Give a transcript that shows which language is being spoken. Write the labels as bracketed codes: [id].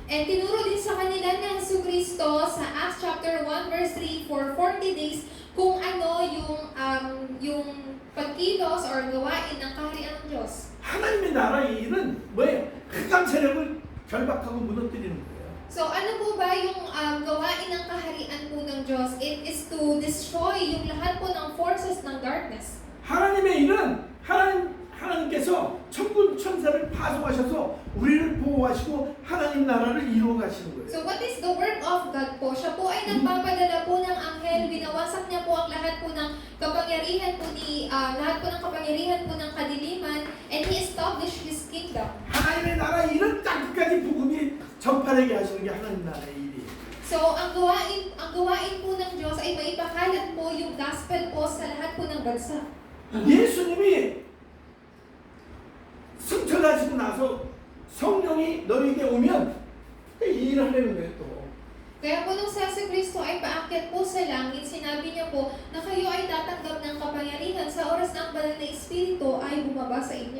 [tl] And tinuro din sa kanila ng Yesu Kristo sa Acts chapter 1 verse 3 [en] for 40 days [tl] kung ano yung pagkilos or gawain ng kaharian ng Diyos. [ko] 하나님의 나라의 일은 뭐예요? 흑암 세력을 결박하고 무너뜨리는 거예요. [tl] So ano po ba yung gawain ng kaharian po ng Diyos? [en] It is to destroy [tl] yung lahat po ng [en] forces ng darkness. [ko] 하나님의 일은 하나님께서 천군 천사를 파송하셔서 우리를 보호하시고 하나님 나라를 이루어 가시는 거예요. [en] So what is the work of God po? [tl] Siya po ay nagpapadala po ng anghel, binawasak niya po ang lahat po ng kapangyarihan po ng kapangyarihan po ng kadiliman, [en] and He established His kingdom. [ko] 하나님의 나라 일은 땅끝까지 복음이 전파되게 하시는 게 하나님 나라의 일이에요. [tl] So ang gawain po ng Diyos ay maipakalat po yung gospel po sa lahat po ng bansa. [ko] 예수님이 승천하시고 나서 성령이 너에게 오면 이 일을 하려는 거예요 또. [tl] Kaya po nung si Yesu Kristo ay paakyat po sa langit, sinabi niya po na kayo ay tatanggap ng kapangyarihan sa oras ng banal na Espiritu ay bumaba sa inyo.